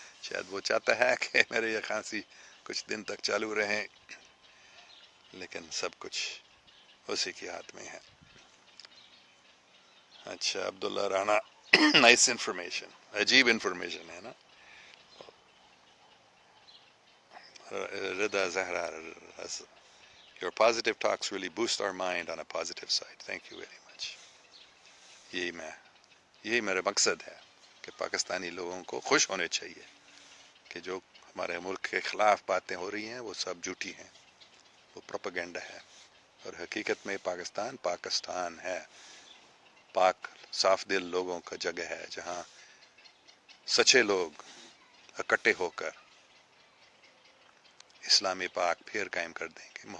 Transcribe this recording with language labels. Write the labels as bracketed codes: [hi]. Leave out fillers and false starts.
[ur] شاید وہ چاہتا ہے کہ میرے یہ کھانسی کچھ دن تک چالو رہیں، لیکن سب کچھ اسی کے ہاتھ میں ہے. اچھا عبداللہ رانا نائس انفارمیشن، عجیب انفارمیشن ہے نا. [en] Raza Zahra your positive talks really boost our mind on a positive side. Thank you very much. [ur] یہی میرا مقصد ہے کہ پاکستانی لوگوں کو خوش ہونے چاہیے کہ جو ہمارے ملک کے خلاف باتیں ہو رہی ہیں وہ سب جھوٹی ہیں، وہ پروپیگنڈا ہے، اور حقیقت میں پاکستان ہے پاک صاف دل لوگوں کا جگہ ہے جہاں سچے لوگ اکٹھے ہو کر اسلام پاک پھر قائم کر دیں گے.